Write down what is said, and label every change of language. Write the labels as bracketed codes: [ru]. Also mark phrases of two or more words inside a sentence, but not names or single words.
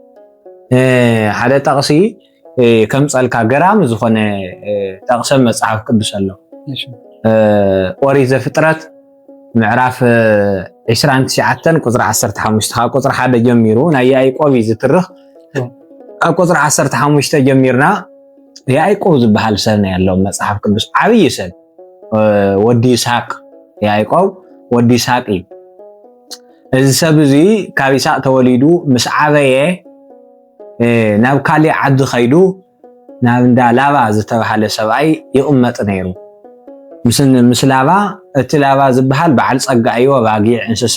[ti] ሓደ ጠቕሲ ከምፀልካ ገራሚ ዝኾነ ጠቕሰ መፅሓፍ ቅዱስ ኣሎ ኦሪት ዘፍጥረት ምዕራፍ 29 ቁፅሪ 15 ካብ ቁፅሪ 1 ጀሚሩ ናይ ያዕቆብ ዝትርኽ ኣብ ቁፅሪ 15 ጀሚርና ያዕቆብ ዝበሃል ሰብ [am] ነው ያለው [ti] መጽሐፍ ቅዱስ ዓብይ ሰብ ወዲ ይስሐቅ ያዕቆብ ወዲ ይስሐቅ እዚ ሰብ እዚ ካብ ይስሐቅ ተወሊዱ ምስ ዓበየ ናብ ካሊእ ዓዲ ኸይዱ ናብ እንዳ ላባ ዝተባሃለ ሰብኣይ ይቕመጥ ነይሩ ምስ ላባ እቲ ላባ ዝበሃል በዓል ፀጋ እዩ ባጊዕ እንስሳ